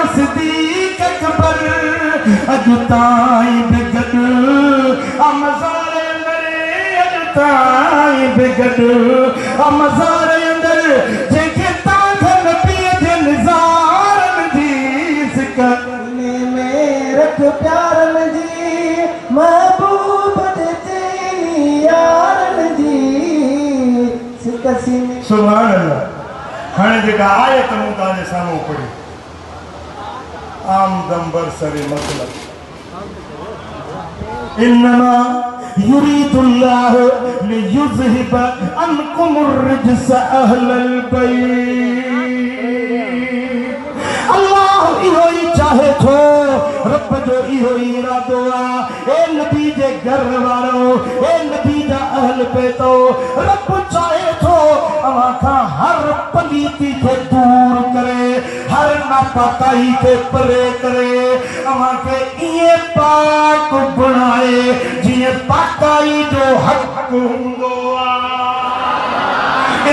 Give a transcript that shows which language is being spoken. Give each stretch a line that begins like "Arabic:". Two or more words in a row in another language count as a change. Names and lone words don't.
Sindhi: सिद्दीक़ अकबर अॼु ताईं बि गॾु मज़ारे अंदर, अॼु ताईं बि गॾु मज़ारे अंदर, जंहिंखे तव्हां नबीअ जे निज़ारनि जी सिक में रख प्यारनि जी महबूब जे चैनी यारनि जी।
Arabic: سبحان الله.
Sindhi: हाणे जेका आयत मूं तव्हांजे साम्हूं पढ़ी,
Persian: آمدم بر سر مطلب
Arabic: إنما يريد الله ليذهب عنكم الرجس أهل البيت.
Sindhi: अल्लाह इहो ई चाहे थो, रब जो इहो ई इरादो आहे। ए नबी जे घर वारो, ए नबी जा अहल बैतो, रब चाहे थो अवां खां हर पलीती खे दूर करे, हर नापाकाई खे परे करे, अवां खे ईअं पाक बणाए जीअं पाकाई जो हक़ हूंदो आहे।